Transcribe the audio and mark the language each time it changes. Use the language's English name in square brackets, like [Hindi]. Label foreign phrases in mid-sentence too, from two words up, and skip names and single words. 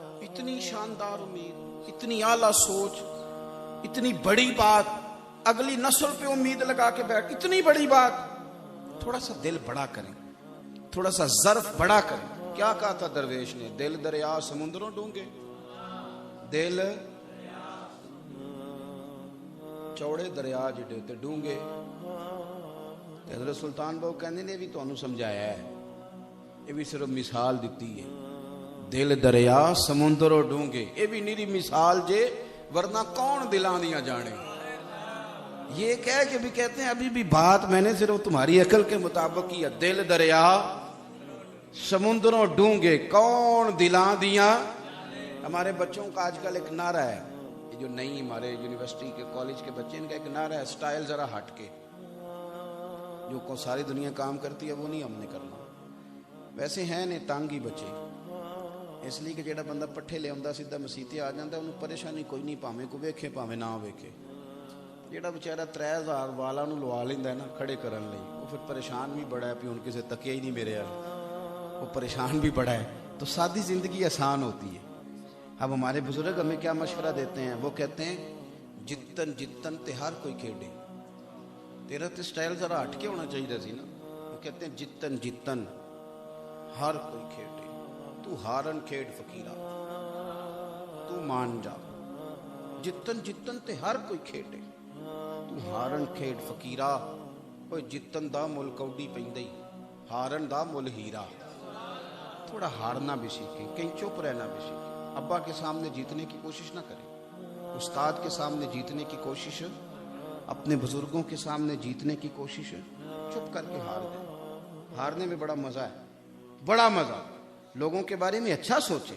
[Urdu] اتنی شاندار امید، اتنی اعلیٰ سوچ، اتنی بڑی بات، اگلی نسل پہ امید لگا کے بیٹھ، اتنی بڑی بات. تھوڑا سا دل بڑا کریں، تھوڑا سا ظرف بڑا کریں. کیا کہا تھا درویش نے؟ [Punjabi] دل دریا سمندروں ڈونگے، دل چوڑے دریا جڑے تے ڈونگے. [Urdu] حضرت سلطان بہو کہنے نے بھی تانوں سمجھایا ہے، یہ بھی صرف مثال دیتی ہے. [Punjabi] دل دریا سمندروں ڈونگے، یہ بھی نیری مثال جے، ورنہ کون دلاں دیاں جانے. [Urdu] یہ کہہ کے بھی کہتے ہیں ابھی بھی بات میں نے صرف تمہاری عقل کے مطابق کی ہے. [Punjabi] دل دریا سمندروں ڈونگے، کون دلاں دیاں. [Urdu] ہمارے بچوں کا آج کل ایک نعرہ ہے، یہ جو نئی ہمارے یونیورسٹی کے کالج کے بچے، ان کا ایک نعرہ ہے سٹائل ذرا ہٹ کے. جو کو ساری دنیا کام کرتی ہے وہ نہیں ہم نے کرنا. [Punjabi] ویسے ہیں نے تانگی بچے، اس لیے کہ جیڑا بندہ پٹھے لے آندا سیدھا مسیتے آ جاندا، انہوں پریشانی کوئی نہیں، پاویں کو ویکھے پاویں نہ ویکھے. جیڑا بیچارہ 3000 والا نو لوا لیندا ہے نا کھڑے کرن لئی، وہ پھر پریشان بھی بڑا ہے، پھر ان کسے تکیا ہی نہیں میرے حال، وہ پریشان بھی بڑا ہے. [Urdu] تو سادی زندگی آسان ہوتی ہے. اب ہمارے بزرگ ہمیں کیا مشورہ دیتے ہیں؟ وہ کہتے ہیں [Punjabi] جتن جتن تے ہر کوئی کھیڑے. تیرا تے سٹائل ذرا ہٹ کے ہونا چاہیے سی نا. [Urdu] وہ کہتے ہیں [Punjabi] جتن جتن ہر کوئی کھیڑے، تو ہارن کھیڑ فقیرہ، [Urdu] تو مان جا. [Punjabi] جتن جتن تے ہر کوئی کھیڑے، تو ہارن کھیڑ فقیرہ. کوئی جتن دا مل کوڈی پیندی، ہارن دا مل ہیرا. [Urdu] تھوڑا ہارنا بھی سیکھیں، کہیں چپ رہنا بھی سیکھیں. ابا کے سامنے جیتنے کی کوشش نہ کریں، استاد کے سامنے جیتنے کی کوشش، اپنے بزرگوں کے سامنے جیتنے کی کوشش، چپ کر کے ہار جائیں. ہارنے میں بڑا مزہ ہے، بڑا مزہ. لوگوں کے بارے میں اچھا سوچیں.